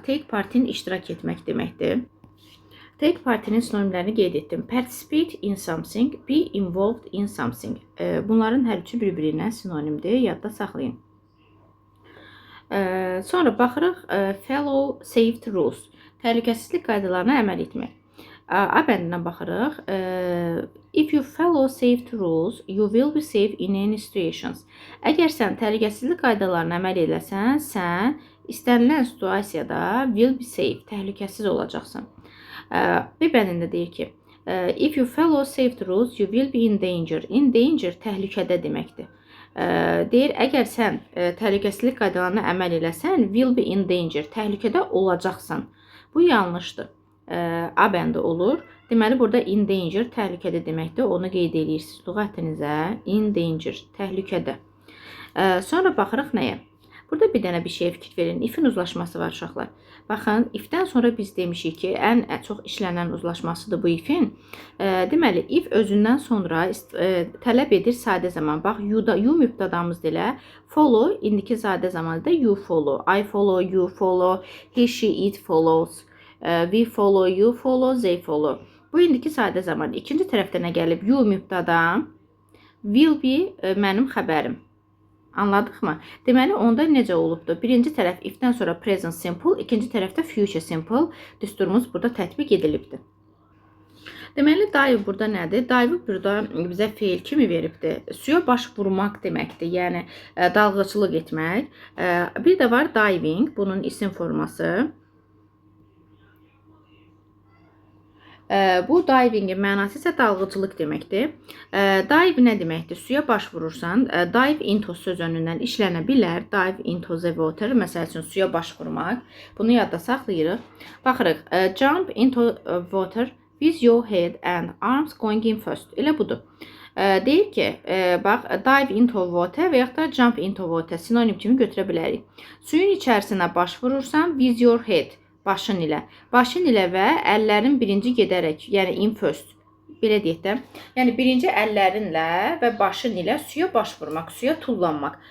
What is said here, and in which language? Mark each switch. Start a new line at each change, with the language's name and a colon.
Azerbaijani: Take part-in iştirak etmək deməkdir. Take part-inin sinonimlərini qeyd etdim.
English: Participate in something, be involved in something.
Azerbaijani: Bunların hər üçü bir-birinə sinonimdir. Yadda saxlayın. Sonra baxırıq, follow safety rules. Təhlükəsizlik qaydalarına əməl etmək. A bəndinə baxırıq.
English: If you follow safety rules, you will be safe in any situations.
Azerbaijani: Əgər sən təhlükəsizlik qaydalarına əməl edəsən, sən istənilən situasiyada
English: will be safe,
Azerbaijani: təhlükəsiz olacaqsan.
English: B bəndində deyir ki, if you follow safety rules, you will be in danger.
Azerbaijani: In danger təhlükədə deməkdir. Deyir, əgər sən təhlükəsizlik qaydalarına əməl edəsən,
English: will be in danger,
Azerbaijani: təhlükədə olacaqsan. Bu yanlışdır. A bəndi olur. Deməli, burada in danger təhlükədə deməkdir. Onu qeyd edirsiniz lüğətinizə. In danger, təhlükədə. Sonra baxırıq nəyə? Burada bir dənə bir şeyə fikir verin. If-in uzlaşması var uşaqlar. Baxın, if-dən sonra biz demişik ki, ən çox işlənən uzlaşmasıdır bu if-in. Deməli, if özündən sonra tələb edir sadə zaman. Bax, you mübtədamızdır elə. Follow, indiki sadə zamanında you follow.
English: I follow, you follow, he, she, it follows. We follow, you follow, they follow.
Azerbaijani: Bu indiki sadə zaman. İkinci tərəfdə nə gəlib? You mübtədam, will be mənim xəbərim. Anladıq mı? Deməli, onda necə olubdur? Birinci tərəf if-dən sonra present simple, ikinci tərəfdə future simple. Düsturumuz burada tətbiq edilibdir. Deməli, dive burada nədir? Dive burada bizə feil kimi veribdir. Suya baş vurmaq deməkdir. Yəni, dalğıçılıq etmək. Bir də var diving, bunun isim forması. Bu divingin mənası isə dalğıcılıq deməkdir. Dive nə deməkdir? Suya baş vurursan, dive into sözünündən işlənə bilər.
English: Dive into the water,
Azerbaijani: məsəl üçün suya baş vurmaq. Bunu yadda saxlayırıq.
English: Baxırıq, jump into water with your head and arms going in first.
Azerbaijani: Elə budur. Deyir ki, bax, dive into water və yaxud da
English: jump into water
Azerbaijani: sinonim kimi götürə bilərik. Suyun içərisinə baş vurursan
English: with your head.
Azerbaijani: Başın ilə. Başın ilə və əllərin birinci gedərək, yəni in first, belə deyək də. Yəni, birinci əllərinlə və başın ilə suya baş vurmaq, suya tullanmaq.